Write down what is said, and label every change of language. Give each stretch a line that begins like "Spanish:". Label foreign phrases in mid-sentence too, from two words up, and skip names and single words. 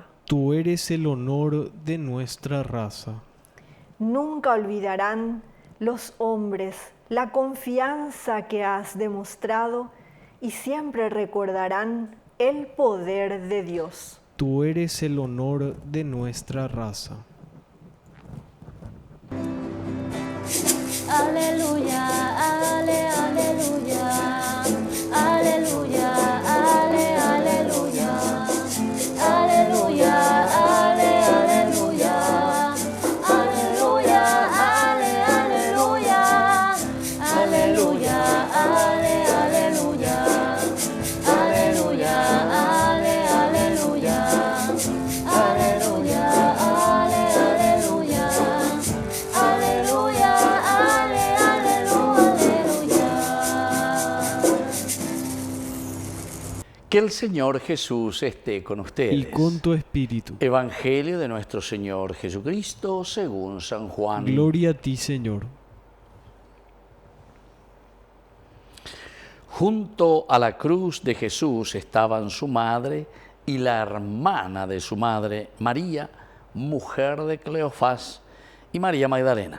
Spanish: Tú eres el honor de nuestra raza. Nunca olvidarán los hombres la confianza que has demostrado y siempre recordarán el poder de Dios. Tú eres el honor de nuestra raza. Aleluya, ale, aleluya, aleluya, ale, aleluya, aleluya, ale, aleluya, aleluya, ale, aleluya, aleluya, ale, aleluya, aleluya, ale, aleluya, aleluya, ale, aleluya, aleluya, ale, aleluya. Que el Señor Jesús esté con ustedes. Y con tu espíritu. Evangelio de nuestro Señor Jesucristo según San Juan. Gloria a ti, Señor. Junto a la cruz de Jesús estaban su madre y la hermana de su madre, María, mujer de Cleofás, y María Magdalena.